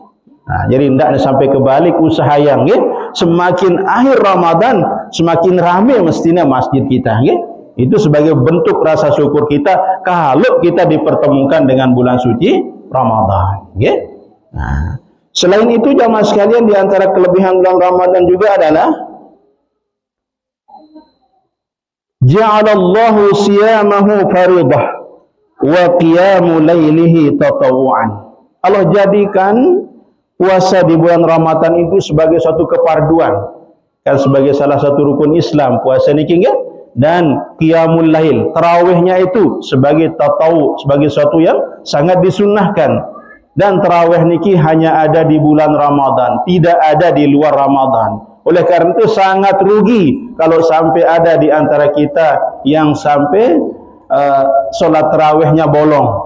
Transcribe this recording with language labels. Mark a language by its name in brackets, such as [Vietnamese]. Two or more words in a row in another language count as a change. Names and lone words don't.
[Indonesian] Nah, jadi hendaknya sampai kebalik usaha yang nggih, semakin akhir Ramadan semakin ramai mestinya masjid kita nggih. Itu sebagai bentuk rasa syukur kita kalau kita dipertemukan dengan bulan suci Ramadan nggih. Nah, selain itu jamaah sekalian, di antara kelebihan bulan Ramadan juga adalah [Arabic] جعل الله صيامه فريضة وقيام ليله تطوعا. [Indonesian] Allah jadikan puasa di bulan Ramadan itu sebagai suatu kefarduan, kan sebagai salah satu rukun Islam puasa niki nggih, dan [Arabic] قيام الليل [Indonesian] tarawihnya itu sebagai tatawu, sebagai suatu yang sangat disunnahkan. Dan tarawih niki hanya ada di bulan Ramadan, tidak ada di luar Ramadan. Oleh karena itu sangat rugi kalau sampai ada di antara kita yang sampai solat tarawihnya bolong.